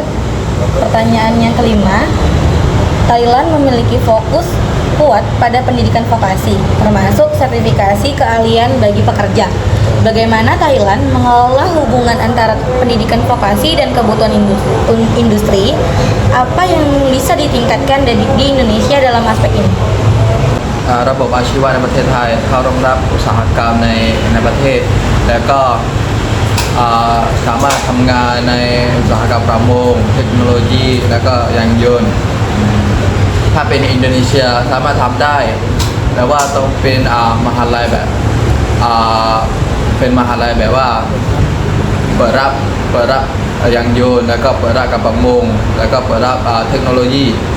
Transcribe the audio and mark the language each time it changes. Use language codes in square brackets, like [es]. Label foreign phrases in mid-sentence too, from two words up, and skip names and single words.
[id] Pertanyaan yang kelima, Thailand memiliki fokus kuat pada pendidikan vokasi, termasuk sertifikasi keahlian bagi pekerja. Bagaimana Thailand mengelola hubungan antara pendidikan vokasi dan kebutuhan industri? Apa yang bisa ditingkatkan di Indonesia dalam aspek ini? [th] ระบบอาชีวะในประเทศไทยเข้ารองรับอุตสาหกรรมในประเทศและก็สามารถทำงานในอุตสาหกรรมประมงเทคโนโลยีและก็ยานยนต์ถ้าเป็นอินโดนีเซียสามารถทำได้แต่ว่าต้องเป็นมหาลัยแบบเป็นมหาลัยแบบว่าเปิดรับยานยนต์แล้วก็เปิดรับกับประมงแล้วก็เปิดรับเทคโนโลยี